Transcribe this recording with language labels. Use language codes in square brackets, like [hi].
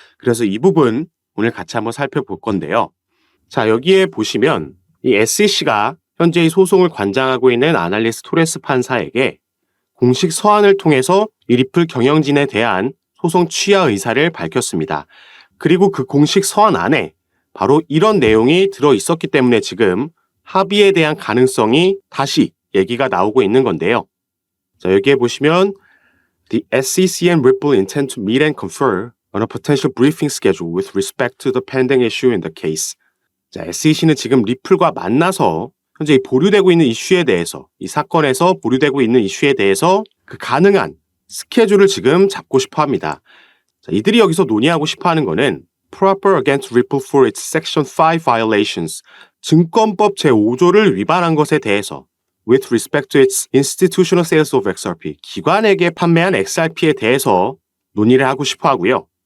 [ko] 그래서 이 부분 오늘 같이 한번 살펴볼 건데요. 자, 여기에 보시면 이 SEC가 현재 이 소송을 관장하고 있는 아날리스 토레스 판사에게 공식 서한을 통해서 이 리플 경영진에 대한 소송 취하 의사를 밝혔습니다. 그리고 그 공식 서한 안에 바로 이런 내용이 들어 있었기 때문에 지금 합의에 대한 가능성이 다시 얘기가 나오고 있는 건데요. 자, 여기에 보시면 [en] The SEC and Ripple intend to meet and confer on a potential briefing schedule with respect to the pending issue in the case. [ko] 자, SEC는 지금 리플과 만나서 현재 이 보류되고 있는 이슈에 대해서 이 사건에서 보류되고 있는 이슈에 대해서 그 가능한 스케줄을 지금 잡고 싶어 합니다. 자, 이들이 여기서 논의하고 싶어 하는 거는 [en] proper against Ripple for its Section 5 violations, [ko] 증권법 제5조를 위반한 것에 대해서 [en] with respect to its institutional sales of XRP, [ko] 기관에게 판매한 XRP에 대해서 논의를 하고 싶어 하고요.